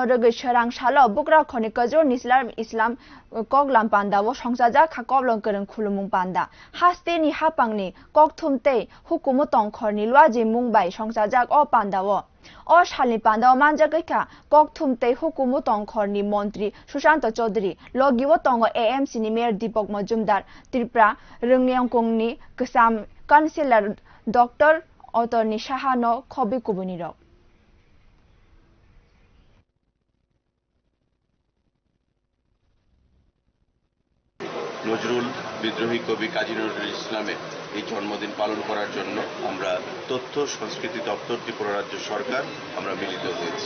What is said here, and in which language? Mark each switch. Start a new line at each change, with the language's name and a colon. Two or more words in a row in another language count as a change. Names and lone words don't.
Kok Borok: Rugui Sherang Shalo Bukra Khoni Kajur Nislar Islam Koglam Pandawa Songsaja Kakoblong Gurung Kulumung Panda Hasteni Hapangni Kokthumte Hukumutong Khorni Lwaji Mumbai Songsajak O Pandawa O Shalni Pandawa Manjagika Kokthumte Hukumutong Khorni Montri Sushanta Chowdhury Logiwo Tongo AMC ni Mayor Deepak Majumdar Tripura Rungnyangkongni Ksam Councillor Dr. Attorney Shahano Khobi Kubunirok
Bangla: নজরুল বিদ্রোহী কবি কাজী নজরুল ইসলামের এই জন্মদিন পালন করার জন্য আমরা তথ্য সংস্কৃতি দপ্তর ত্রিপুরা রাজ্য সরকার আমরা মিলিত হয়েছি।